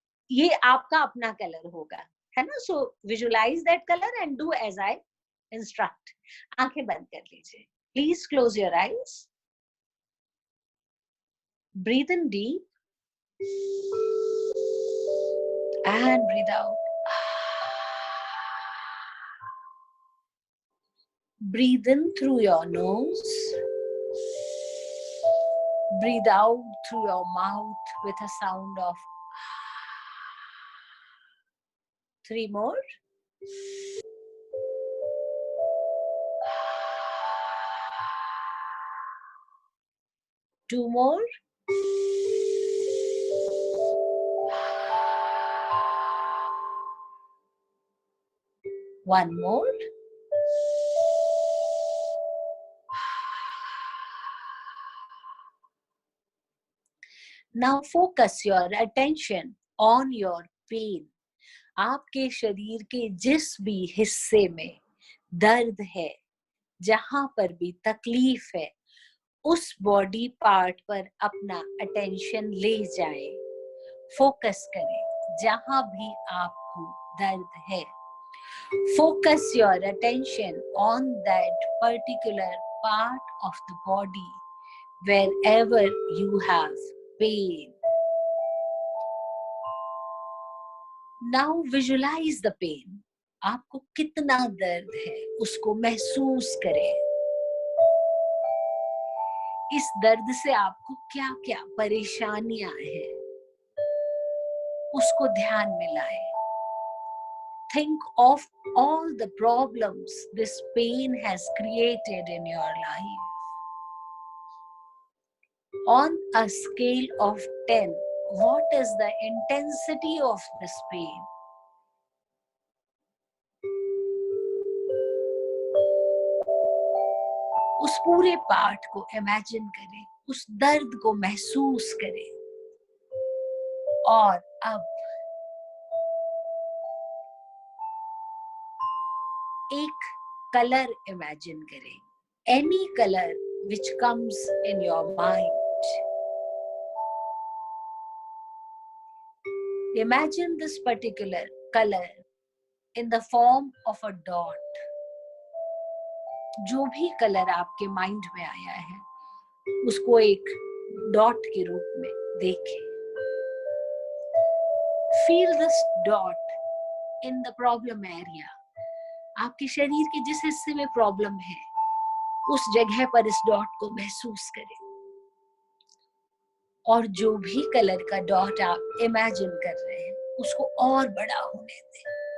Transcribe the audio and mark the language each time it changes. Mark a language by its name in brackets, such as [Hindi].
[Hindi] ये आपका अपना कलर होगा, है ना। [English] So visualise that colour and do as I instruct. [Hindi] आंखें बंद कर लीजिए, [English] Please close your eyes, breathe in deep and breathe out. Breathe in through your nose, breathe out through your mouth with a sound of 3 more. Two more. One more. Now focus your attention on your pain. [Hindi] आपके शरीर के जिस भी हिस्से में दर्द है, जहां पर भी तकलीफ है, उस बॉडी पार्ट पर अपना अटेंशन ले जाए, फोकस करें जहां भी आपको दर्द है. [English] Focus your attention on that particular part of the body wherever you have pain. Now visualize the pain. [Hindi] आपको कितना दर्द है उसको महसूस करें. इस दर्द से आपको क्या क्या परेशानियां हैं उसको ध्यान में लाएं. [English] Think of all the problems this pain has created in your life. On a scale of 10, what is the intensity of this pain? [Hindi] उस पूरे पार्ट को इमेजिन करें, उस दर्द को महसूस करें. और अब एक कलर इमेजिन करें. [English] Any color which comes in your mind. Imagine this particular color in the form of a dot. [Hindi] जो भी कलर आपके माइंड में आया है उसको एक डॉट के रूप में देखें. [English] Feel this dot in the problem area. [Hindi] आपके शरीर के जिस हिस्से में प्रॉब्लम है उस जगह पर इस डॉट को महसूस करें. और जो भी कलर का डॉट आप इमेजिन कर रहे हैं उसको और बड़ा होने दें.